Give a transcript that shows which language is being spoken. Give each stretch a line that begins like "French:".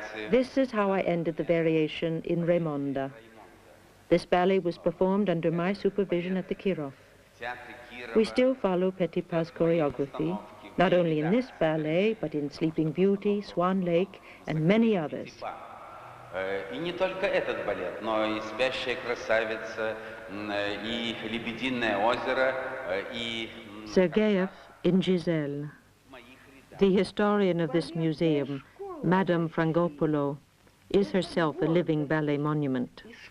English: This is how I ended the variation in Raimonda. This ballet was performed under my supervision at the Kirov. We still follow Petitpas choreography, not only in this ballet, but in Sleeping Beauty, Swan Lake, and many others.
Russian: И не только этот балет, но и «Спящая красавица», и «Лебединое озеро», и...
English: Sergeyev in Giselle. The historian of this museum, Madame Frangopolo, is herself a living ballet monument.